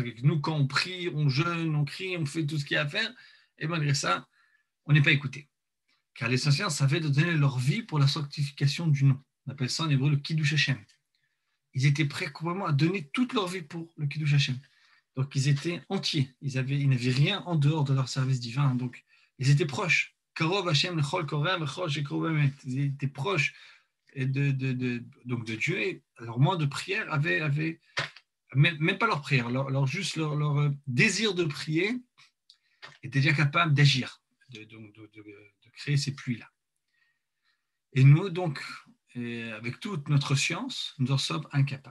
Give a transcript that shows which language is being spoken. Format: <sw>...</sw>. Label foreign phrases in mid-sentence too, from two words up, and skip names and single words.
<fr>Que nous, quand on prie, on jeûne, on crie, on fait tout ce qu'il y a à faire, et malgré ça, on n'est pas écouté. Car les anciens savaient de donner leur vie pour la sanctification du nom. On appelle ça en hébreu le</fr> <he>קידוש השם.</he> <fr>Ils étaient prêts complètement à donner toute leur vie pour le</fr> <he>קידוש השם.</he> <fr>Donc, ils étaient entiers. Ils n'avaient rien en dehors de leur service divin. Donc, ils étaient proches.</fr> <he>קרוב השם לכל קוראיו וכל שקראו באמת.</he> <fr>Ils étaient proches donc de Dieu. Et leur mois de prière avait même pas leur prière, juste leur désir de prier était déjà capable d'agir, de créer ces pluies-là. Et nous, donc, avec toute notre science, nous en sommes incapables.</fr>